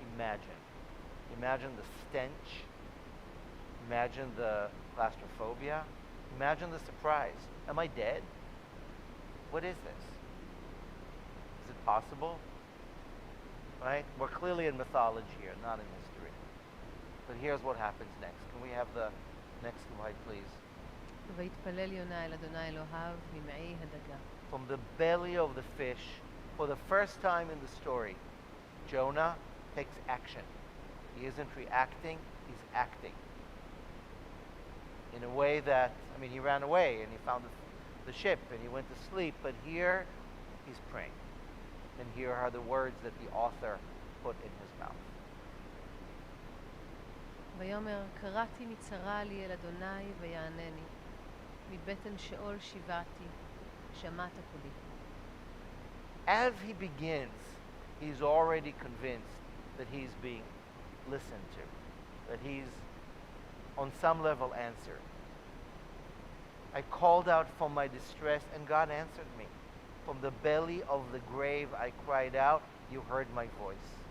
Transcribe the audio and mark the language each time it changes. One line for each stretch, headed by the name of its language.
English: Imagine. Imagine the stench. Imagine the claustrophobia. Imagine the surprise. Am I dead? What is this? Is it possible? Right? We're clearly in mythology here, not in history. But here's what happens next. Can we have the next slide, please?
Hebrew: ויתפלל יונה אל אדוני אלוהיו ממעי הדגה.
English: From the belly of the fish, for the first time in the story, Jonah takes action. He isn't reacting, he's acting. In a way that, he ran away and he found the ship and he went to sleep, but here he's praying. And here are the words that the author put in his mouth.
Hebrew: ויאמר קראתי מצרה לי אל אדוני ויענני מבטן שאול שיבעתי שמעת קולי.
English: As he begins, he's already convinced that he's being listened to, that he's on some level answered. I called out from my distress and God answered me. From the belly of the grave I cried out, you heard my voice.